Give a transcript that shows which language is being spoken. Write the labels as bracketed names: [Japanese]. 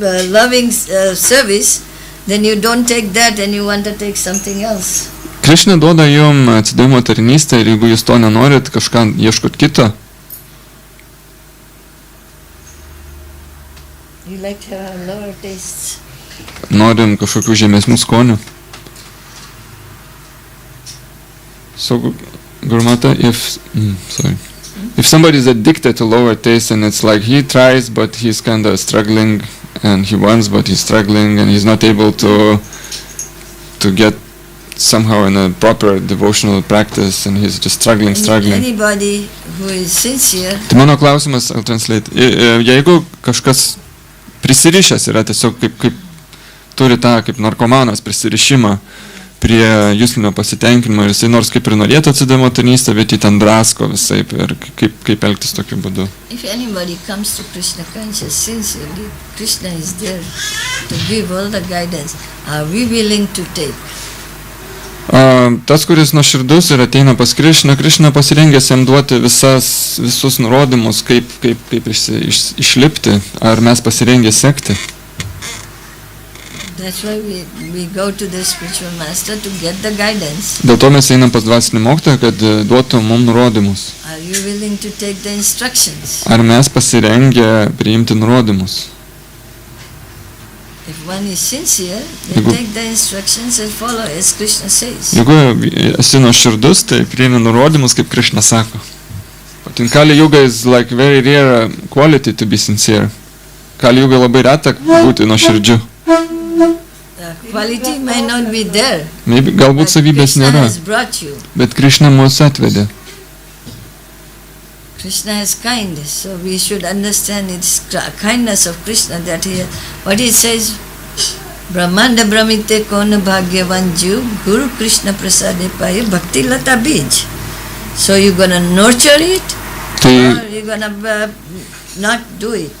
[English] loving service, then you don't take that and you want to take something else. [Lithuanian] Krišna duoda jum atsidavimo tarnystę ir jeigu jūs to nenorit, kažką ieškot kito. [English] You like to have lower tastes. [Lithuanian] Norim kažkokių žemesnių skonių. [English] So, Gurumata, if somebody is addicted to lower taste and it's like he tries but he's kind of struggling and he wants but he's struggling and he's not able to get somehow in a proper devotional practice and he's just struggling. Anybody who is sincere. [Lithuanian] Tai mano klausimas, [English] I'll translate. [Lithuanian] Jeigu kažkas prisirišęs yra tiesiog kaip turi tą kaip narkomanas prisirišimą prie juslinio pasitenkinimo ir jisai nors kaip ir norėtų atsidavimo tarnystę, bet jį ten drasko visaip ir kaip elgtis tokiu būdu. [English] If anybody comes to Krishna conscious sincerely, Krishna is there to give all the guidance. Are we willing to take? [Lithuanian] Tas, kuris nuoširdus ir ateina pas Krišną, Krišna pasirengęs jam duoti visus nurodymus, kaip išlipti, ar mes pasirengę sekti. [English] That's why we go to the spiritual master to get the guidance. [Lithuanian] Dėl to mes einam pas dvasinį mokytoją, kad duotų mums nurodymus. [English] Are you willing to take the instructions? [Lithuanian] Ar mes pasirengę priimti nurodymus? [English] If one is sincere, then take the instructions and follow as Krishna says. [Lithuanian] Jeigu esi nuoširdus, tai priimi nurodymus, kaip Krishna sako. [English] But in Kali Yuga is like very rare quality to be sincere. [Lithuanian] Kali Yuga labai reta būti nuoširdžiu. [English] Quality may not be there. [Lithuanian] Maybe, galbūt savybės nėra, bet Krishna mus atvedė. [English] Krishna has kindness, so we should understand its kindness of Krishna, that what he says, [Sanskrit] Brahmanda Brahmite Kona Bhagyavan Jiv Guru Krishna Prasade Paya Bhakti Lata Bij. [English] So you're gonna nurture it, or you're gonna not do it.